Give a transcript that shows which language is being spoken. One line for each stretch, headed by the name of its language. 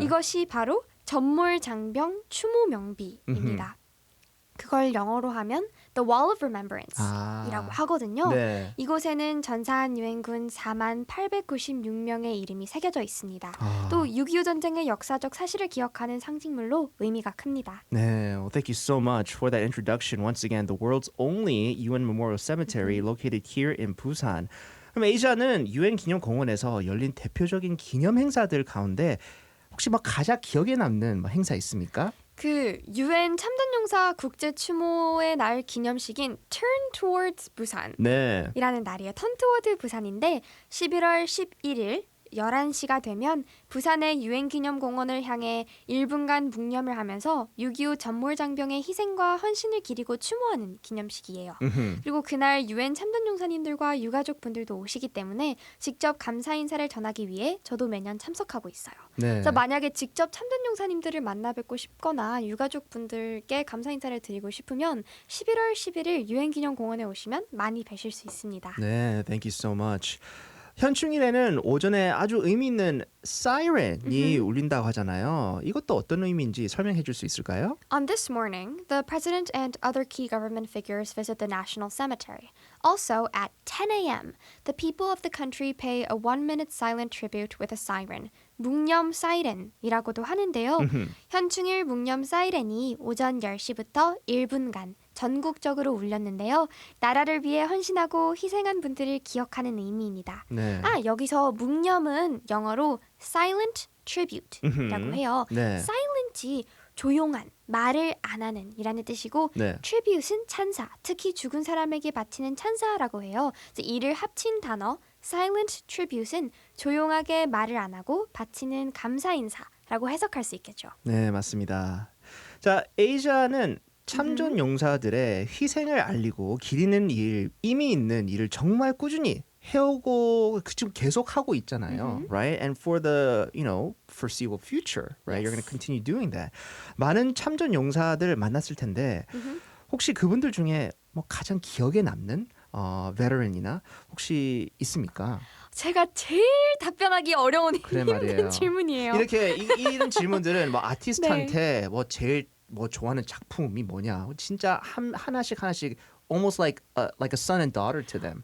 Korean: 이것이 바로 전몰장병 추모 명비입니다. 그걸 영어로 하면 The Wall of Remembrance이라고 하거든요. 네. 이곳에는 전사한 유엔군 4만 896명의 이름이 새겨져 있습니다. 또 6.25 전쟁의 역사적 사실을 기억하는 상징물로 의미가 큽니다.
English: 네, well, thank you so much for that introduction. Once again, the world's only UN Memorial Cemetery located here in Busan.
Korean: 그럼 에이자는 유엔 기념공원에서 열린 대표적인 기념 행사들 가운데 혹시 뭐 가장 기억에 남는 뭐 행사 있습니까? 그 유엔 참전용사 국제 추모의 날 기념식인 Turn Towards Busan 네. 이라는 날이에요. 턴트워드 부산인데 11월 11일 11시가 되면 부산의 유엔기념공원을 향해 1분간 묵념을 하면서 6.25 전몰장병의 희생과 헌신을 기리고 추모하는 기념식이에요. 그리고 그날 유엔 참전용사님들과 유가족분들도 오시기 때문에 직접 감사 인사를 전하기 위해 저도 매년 참석하고 있어요. 네. 그래서 만약에 직접 참전용사님들을 만나 뵙고 싶거나 유가족분들께 감사 인사를 드리고 싶으면 11월 11일 유엔기념공원에 오시면 많이 뵈실 수 있습니다.
English: 네, thank you so much.
Korean: 현충일에는 오전에 아주 의미 있는 사이렌이 울린다고 하잖아요. 이것도 어떤 의미인지 설명해 줄 수 있을까요?
English: On this morning, the president and other key government figures visit the National Cemetery. Also, at 10 a.m., the people of the country pay a 1-minute silent tribute with a siren.
Korean: 묵념 사이렌이라고도 하는데요. 현충일 묵념 사이렌이 오전 10시부터 1분간 전국적으로 울렸는데요. 나라를 위해 헌신하고 희생한 분들을 기억하는 의미입니다. 네. 여기서 묵념은 영어로 silent tribute라고 해요. 네. silent이 조용한, 말을 안 하는 이라는 뜻이고 네. tribute은 찬사, 특히 죽은 사람에게 바치는 찬사라고 해요. 그래서 이를 합친 단어 silent tribute은 조용하게 말을 안 하고 바치는 감사 인사라고 해석할 수 있겠죠. 네, 맞습니다. 자, 에이자는 참전 용사들의 희생을 알리고 기리는 일, 의미 있는 일을 정말 꾸준히 해오고 지금 계속 하고 있잖아요, right?
English: And for the, foreseeable future, right? You're going to continue doing that.
Korean: 많은 참전 용사들 만났을 텐데 혹시 그분들 중에 뭐 가장 기억에 남는 veteran이나 혹시 있습니까? 제가 제일 답변하기 어려운 그래 힘든 말이에요. 질문이에요. 이렇게 이런 질문들은 뭐 아티스트한테 뭐 제일 뭐 좋아하는 작품이 뭐냐, 진짜 하나씩
English: almost like a son and daughter to them.